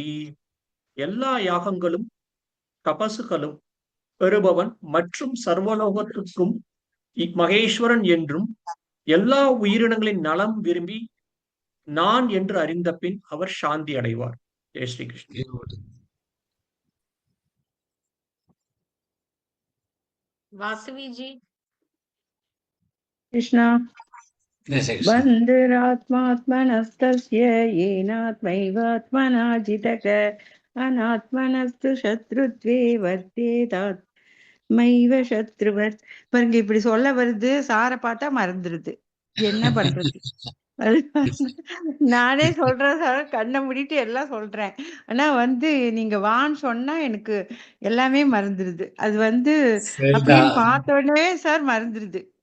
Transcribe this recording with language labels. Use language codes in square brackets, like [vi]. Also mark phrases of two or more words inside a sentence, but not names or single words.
[ta] எல்லா யாகங்களும் தபசுகளும் பெறுபவன் மற்றும் சர்வலோகத்திற்கும் மகேஸ்வரன் என்றும் எல்லா உயிரினங்களின் நலம் விரும்பி நான் என்று அறிந்த பின் அவர் சாந்தி அடைவார். ஜெய் ஸ்ரீ கிருஷ்ணன். வாசவிஜி. [sa] कृष्णा बन्धुरात्मात्मनस्तस्य येनात्मैवात्मना जितः अनात्मनस्तु शत्रुत्वे वर्तेतात्मैव शत्रुवत्. [ta] பாருங்க இப்படி சொல்ல வருது, சார பார்த்தா மறந்துருது, என்ன பண்றது? நானே சொல்றேன் சார், கண்ணை மூடிட்டு எல்லாம் சொல்றேன். ஆனா நீங்க வான்னு சொன்னா எனக்கு எல்லாமே மறந்துருது. அது அப்படின்னு பார்த்த உடனே சார் மறந்துருது.